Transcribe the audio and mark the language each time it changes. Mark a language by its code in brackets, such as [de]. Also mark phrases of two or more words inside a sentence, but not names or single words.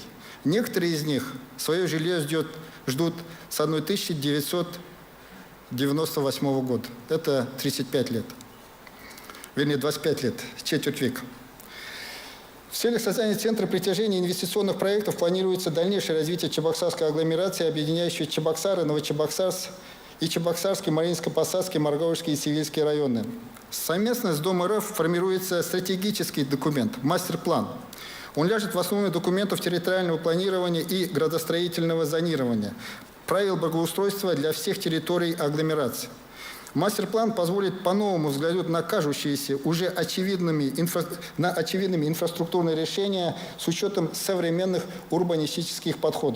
[ru] Некоторые из них свое жилье ждут с 1998 года. Это 35 лет. Вернее, 25 лет, четверть века. В целях создания центра притяжения инвестиционных проектов планируется дальнейшее развитие Чебоксарской агломерации, объединяющей Чебоксары, Новочебоксарск и Чебоксарский, Маринско-Посадский, Марговский и Цивильский районы. Совместно с Дом РФ формируется стратегический документ, мастер-план. Он ляжет в основу документов территориального планирования и градостроительного зонирования, правил благоустройства для всех территорий агломерации. Мастер-план позволит по-новому взглянуть на кажущиеся уже очевидными инфраструктурные решения с учетом современных урбанистических подходов.